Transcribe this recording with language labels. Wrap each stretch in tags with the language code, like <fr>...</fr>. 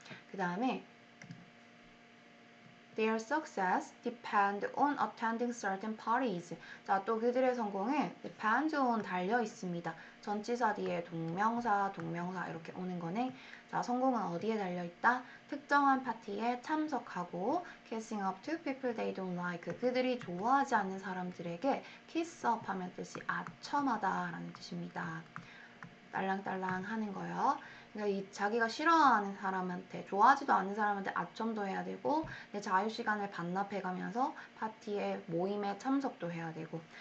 <ko>그 다음에</ko> <en>Their success depend on attending certain parties.</en> <ko>자, 또 그들의 성공은</ko> <en>depend on</en> <ko>달려 있습니다. 전치사 뒤에 동명사, 동명사 이렇게 오는 거네. 자, 성공은 어디에 달려 있다? 특정한 파티에 참석하고</ko> <en>kissing up to people they don't like.</en> <ko>그들이 좋아하지 않는 사람들에게</ko> <en>kiss up</en> <ko>하면 뜻이 아첨하다라는 뜻입니다. 딸랑딸랑 하는 거요. 그러니까 이 자기가 싫어하는 사람한테, 좋아하지도 않는 사람한테 아첨도 해야 되고 내 자유시간을 반납해가면서 파티에 모임에 참석도 해야 되고.</ko>